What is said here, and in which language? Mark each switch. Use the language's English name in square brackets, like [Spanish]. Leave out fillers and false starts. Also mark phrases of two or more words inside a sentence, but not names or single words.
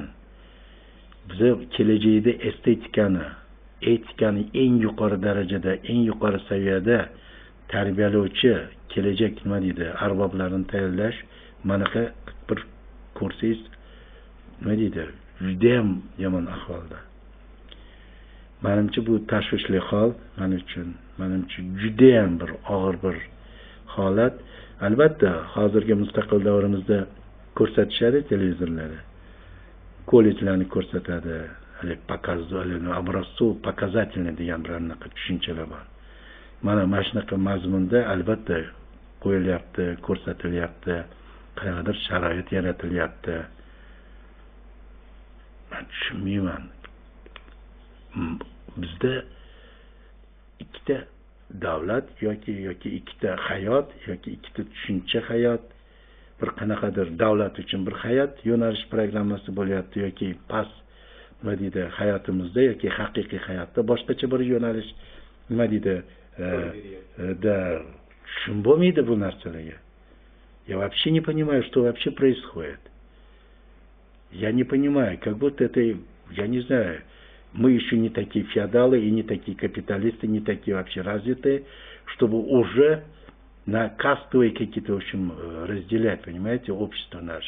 [Uzbek] Biz kelajakda etikani eng yuqori darajada, eng yuqori saviyada tarbiyalovchi kelajak nima deydi, arboblarini tayyorlash manaqa bir ko'rsangiz nima deydi, juda ham yomon ahvolda. Menimcha bu tashvishli hol, menimcha juda ham bir og'ir bir holat. Albatta, hozirgi mustaqil davrimizda ko'rsatishadi televizorlarda. Kollejlarni ko'rsatadi, hali [Russian] образцов показательный [Uzbek] degan bir anaqa tushunchalar bor. Mana shunaqa mazmunda albatta qo'yilyapti, ko'rsatilyapti, qanaqadir sharoit yaratilyapti. Men tushunmayman. Bizda ikkita davlat yoki ikkita hayot yoki ikkita tushuncha hayot, bir qanaqadir davlat uchun bir hayot yo'nalish programmasi bo'lyapti yoki past nima deydi hayotimizda yoki haqiqiy hayotda boshqacha bir yo'nalish nima deydi tushun bo'lmaydi bu narsalarga. [Russian] Я вообще не понимаю, что вообще происходит. Я не понимаю, как будто это, я не знаю, мы еще не такие феодалы и не такие капиталисты, не такие вообще развитые, чтобы уже на кастовые какие-то, в общем, разделять, понимаете, общество наше.